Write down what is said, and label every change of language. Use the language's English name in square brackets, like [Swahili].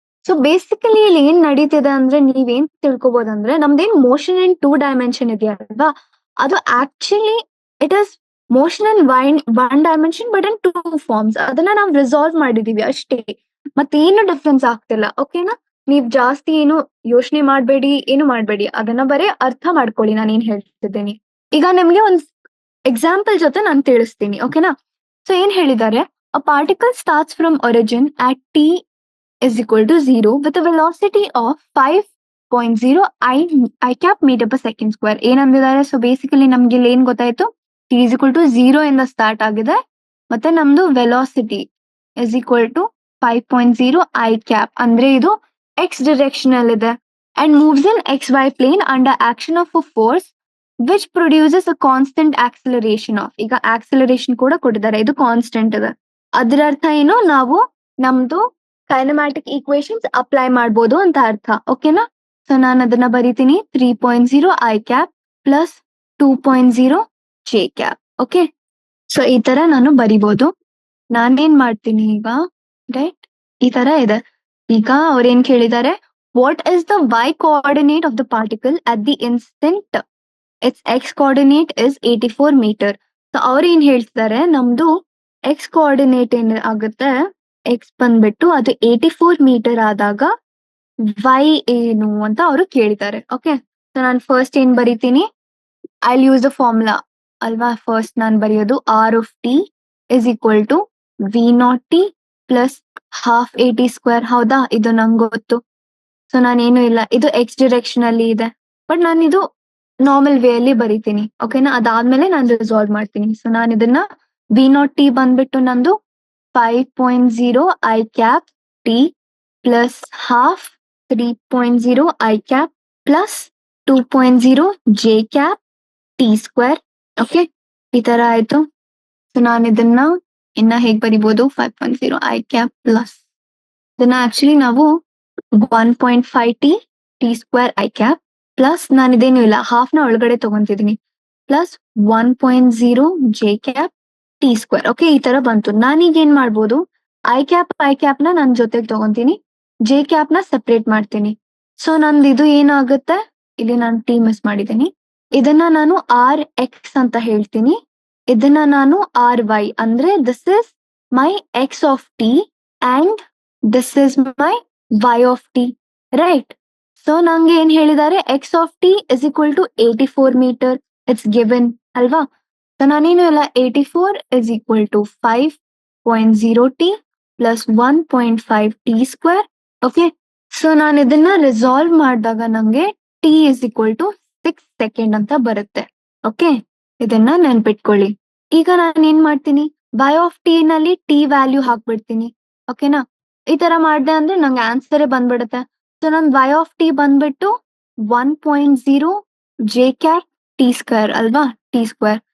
[Kannada] So basically ಇಲ್ಲಿ ಏನ್ ನಡೀತಿದೆ ಅಂದ್ರೆ ನೀವೇನ್ ತಿಳ್ಕೊಬೋದಂದ್ರೆ ನಮ್ದೇನ್ ಮೋಷನ್ ಇನ್ 2 ಡೈಮೆನ್ಷನ್ ಇದೆಯಲ್ವಾ, ಅದು actually [English] It is motion in one dimension but in 2 forms. [Kannada] ಅದನ್ನ ನಾವು ರಿಸಾಲ್ವ್ ಮಾಡಿದೀವಿ ಅಷ್ಟೇ, ಮತ್ತೇನು ಡಿಫ್ರೆನ್ಸ್ ಆಗ್ತಿಲ್ಲ. ಓಕೆನಾ? ನೀವ್ ಜಾಸ್ತಿ ಏನು ಯೋಚನೆ ಮಾಡ್ಬೇಡಿ, ಏನು ಮಾಡ್ಬೇಡಿ, ಅದನ್ನ ಬರೀ ಅರ್ಥ ಮಾಡ್ಕೊಳ್ಳಿ ನಾನು ಏನ್ ಹೇಳ್ತಿದ್ದೀನಿ. ಈಗ ನಿಮ್ಗೆ ಒಂದ್ ಎಕ್ಸಾಂಪಲ್ ಜೊತೆ ನಾನು ತಿಳಿಸ್ತೀನಿ. ಓಕೆನಾ? ಸೊ ಏನ್ ಹೇಳಿದ್ದಾರೆ, [English] A particle starts from origin at T is equal to 0 with a velocity of 5.0 I cap meter per second square. ಏನಂದಿದ್ದಾರೆ? [Kannada] So basically ನಮ್ಗೆ ಇಲ್ಲಿ ಏನ್ ಗೊತ್ತಾಯ್ತು, [English] t is equal to 0 [Kannada] ಇಂದ ಸ್ಟಾರ್ಟ್ ಆಗಿದೆ, ಮತ್ತೆ ನಮ್ದು velocity [English] is equal to 5.0 I cap [Kannada] ಅಂದ್ರೆ ಇದು [English] x direction [Kannada] ಅಲ್ಲಿ ಇದೆ [English] and moves in xy plane under action of a force which produces a constant acceleration of. [Kannada] ಈಗ acceleration ಕೂಡ ಕೊಟ್ಟಿದ್ದಾರೆ, ಇದು ಕಾನ್ಸ್ಟೆಂಟ್ ಇದೆ. ಅದರ ಅರ್ಥ ಏನು, ನಾವು ನಮ್ದು ಕೈನಮ್ಯಾಟಿಕ್ ಈಕ್ವೇಶನ್ಸ್ ಅಪ್ಲೈ ಮಾಡ್ಬೋದು ಅಂತ ಅರ್ಥ. ಓಕೆನಾ? [English] so [Kannada] ನಾನು ಅದನ್ನ ಬರೀತೀನಿ [English] 3.0 I cap plus 2.0 J cap. [Kannada] Okay, so ಈ ತರ ನಾನು ಬರಿಬೋದು. ನಾನೇನ್ ಮಾಡ್ತೀನಿ ಈಗ, ರೈಟ್, ಈ ತರ ಇದೆ. ಈಗ ಅವ್ರೇನ್ ಕೇಳಿದ್ದಾರೆ, [English] What is the Y coordinate of the particle at the instant its X coordinate is 84 meter. [Kannada] So ಅವ್ರೇನ್ ಹೇಳ್ತಿದ್ದಾರೆ, ನಮ್ದು ಎಕ್ಸ್ ಕೋಆರ್ಡಿನೇಟ್ ಏನ್ ಆಗುತ್ತೆ, ಎಕ್ಸ್ ಬಂದ್ಬಿಟ್ಟು ಅದು 84 ಮೀಟರ್ ಆದಾಗ ವೈ ಏನು ಅಂತ ಅವರು ಕೇಳಿದ್ದಾರೆ. [English] okay, so [Kannada] ನಾನು ಫಸ್ಟ್ ಏನ್ ಬರೀತೀನಿ, [English] I use the formula ಅಲ್ವಾ. First [Kannada] ನಾನು ಬರೆಯೋದು [English] R of T is equal to V naught T plus half A T square. [Kannada] ಹೌದಾ? ಇದು ನಂಗೆ ಗೊತ್ತು. ಸೊ ನಾನೇನು ಇಲ್ಲ, ಇದು ಎಕ್ಸ್ ಡಿರೆಕ್ಷನ್ ಅಲ್ಲಿ ಇದೆ, ಬಟ್ ನಾನು ಇದು ನಾರ್ಮಲ್ ವೇ ಅಲ್ಲಿ ಬರೀತೀನಿ. ಓಕೆನಾ? ಅದಾದ್ಮೇಲೆ ನಾನು ರಿಸಾಲ್ವ್ ಮಾಡ್ತೀನಿ. [English] so [Kannada] ನಾನು ಇದನ್ನ [English] V naught T [Kannada] ಬಂದ್ಬಿಟ್ಟು ನಂದು [English] 5.0 I cap t plus half 3.0 I cap plus 2.0 J cap t square. [Kannada] Okay, ಈ ತರ ಆಯ್ತು. ಸೊ ನಾನು ಇದನ್ನ ಇನ್ನ ಹೇಗ್ ಬರಿಬೋದು, 5.0 I cap ಪ್ಲಸ್ ಇದನ್ನ ಆಕ್ಚುಲಿ ನಾವು 1.5 T square I cap plus ನಾನು ಇದೇನು ಇಲ್ಲ, ಹಾಫ್ ನ ಒಳಗಡೆ ತಗೊಂತಿದ್ದೀನಿ, plus 1.0 J cap T square. Okay, ಈ ತರ ಬಂತು. ನಾನೀಗ ಏನ್ ಮಾಡ್ಬೋದು, ಐ ಕ್ಯಾಪ್ ನ ನನ್ ಜೊತೆಗೆ ತಗೊಂತೀನಿ, ಜೆ ಕ್ಯಾಪ್ ನ ಸೆಪರೇಟ್ ಮಾಡ್ತೀನಿ. ಸೊ ನಂದು ಇದು ಏನಾಗುತ್ತೆ, ಇಲ್ಲಿ ನಾನು ಟಿ ಮಿಸ್ ಮಾಡಿದ್ದೀನಿ, ಇದನ್ನ ನಾನು ಆರ್ ಎಕ್ಸ್ ಅಂತ ಹೇಳ್ತೀನಿ, ಇದನ್ನ ನಾನು ಆರ್ ವೈ ಅಂದ್ರೆ [English] this is my X of T [Kannada] and this is my Y of T, right. [English] so [Kannada] ನಂಗೆ ಏನ್ ಹೇಳಿದ್ದಾರೆ, [English] X of T is equal to 84 meter, it's given ಅಲ್ವಾ. So [Kannada] ನಾನೇನು ಇಲ್ಲ, [English] 84 is equal to 5.0 t plus 1.5 t square. [Kannada] Okay, so ನಾನು ಇದನ್ನ resolve ಮಾಡಿದಾಗ ನಂಗೆ [English] t is equal to 6 [Kannada] second ಅಂತ ಬರುತ್ತೆ. ಓಕೆ, ಇದನ್ನ ನೆನ್ಪಿಟ್ಕೊಳ್ಳಿ. ಈಗ ನಾನು ಏನ್ ಮಾಡ್ತೀನಿ, y ಆಫ್ ಟಿ ನಲ್ಲಿ ಟಿ ವ್ಯಾಲ್ಯೂ ಹಾಕ್ಬಿಡ್ತೀನಿ. ಓಕೆನಾ? ಈ ತರ ಮಾಡ್ದೆ ಅಂದ್ರೆ ನಂಗೆ ಆನ್ಸರೇ ಬಂದ್ಬಿಡುತ್ತೆ. ಸೊ ನನ್ y ಆಫ್ ಟಿ ಬಂದ್ಬಿಟ್ಟು 1.0 ಜೆ ಕ್ಯಾಪ್ ಟಿ ಸ್ಕ್ವೇರ್ ಅಲ್ವಾ, ಟಿ ಸ್ಕ್ವೇರ್.